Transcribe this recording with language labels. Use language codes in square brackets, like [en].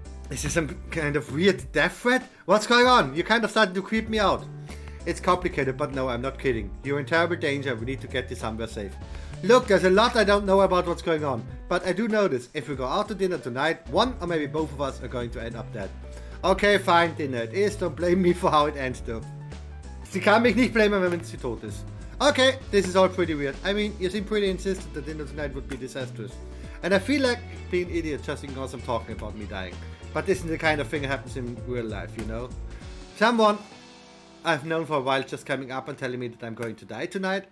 [en] Is this some kind of weird death threat? What's going on? You're kind of starting to creep me out. It's complicated, but no, I'm not kidding. You're in terrible danger, we need to get you somewhere safe. Look, there's a lot I don't know about what's going on, but I do know this. If we go out to dinner tonight, one or maybe both of us are going to end up dead. Okay, fine, dinner it is. Don't blame me for how it ends though. [de] Sie kann mich nicht blamen, wenn sie tot ist. [en] Okay, this is all pretty weird. I mean, you seem pretty insistent that dinner tonight would be disastrous. And I feel like being an idiot just ignores them talking about me dying. But this isn't the kind of thing that happens in real life, you know? Someone I've known for a while just coming up and telling me that I'm going to die tonight.